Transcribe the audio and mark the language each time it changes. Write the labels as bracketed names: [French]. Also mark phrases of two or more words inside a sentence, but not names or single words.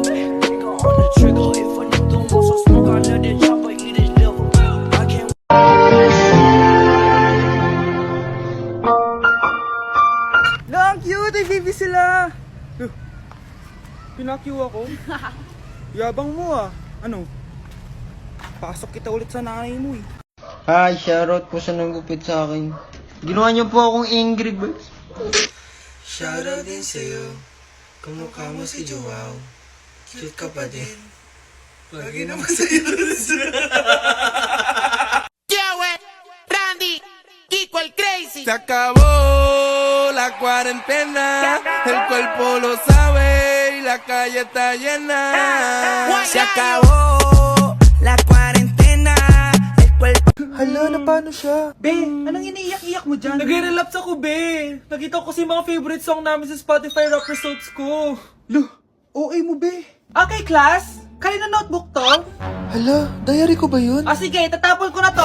[English] Nigga on the trigger. If a nigga wants some smoke, I let the chopper eat his liver. I can't. [Filipino] Lang, cute! Ay, baby sila! Pinakyu ako. Yabang mo ah. Ano? Pasok kita ulit sa nanay mo eh. Hi, shoutout po sa nagupit sa akin. Ginawa niyo po akong angry birds. Shoutout din sa'yo. Kamukha mo si Joao. Cute ka pa din. Lagi naman sa'yo. [Spanish] Randy, Kiko el Crazy. Se acabó la cuarentena, el cuerpo lo sabe y la calle está llena. Se acabó la cuarentena. El cuerpo. [Filipino] Hala, na paano siya? Be, anong iniiyak-iyak mo dyan? Nag-relapse ako, be. Nakita ko kasi mga [English] favorite song [Filipino] namin sa Spotify [English] rap results [Filipino] ko. Lo, OA mo, be. [English] Okay, class. [Filipino] Kanina notebook to? Hala, diary ko ba yun? Sige, tatapon ko na to.